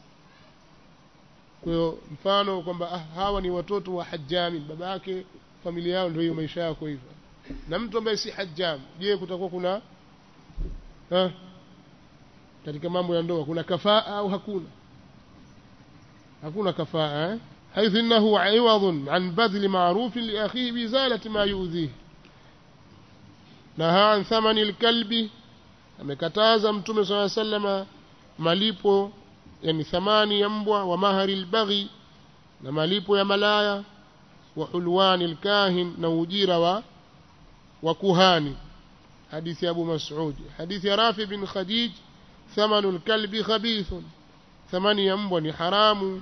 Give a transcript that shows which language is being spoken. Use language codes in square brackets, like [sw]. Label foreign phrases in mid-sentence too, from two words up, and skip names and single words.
[sw] Kwa hiyo mfano kwamba hawa ni watoto wa hajjami, baba yake familia yao ndio hiyo maisha yako hivyo. Na mtu ambaye si hajjam, je, kutakuwa kuna katika mambo ya ndoa kuna kafaa au hakuna? Hakuna kafaa. [ar] حيث إنه عوض عن بذل معروف لأخيه بإزالة ما يؤذيه. نهى عن ثمن الكلب، [sw] amekataza mtume [ar] صلى الله عليه وسلم [sw] malipo yani thamani ya mbwa. [ar] ومهر البغي, [sw] na malipo ya malaya. [ar] وحلوان الكاهن, [sw] na ujira wa kuhani. hadithi ya Abu Mas'ud. hadithi ya Rafi bin Khadij, [ar] ثمن الكلب خبيث, [sw] thamani ya mbwa ni haramu.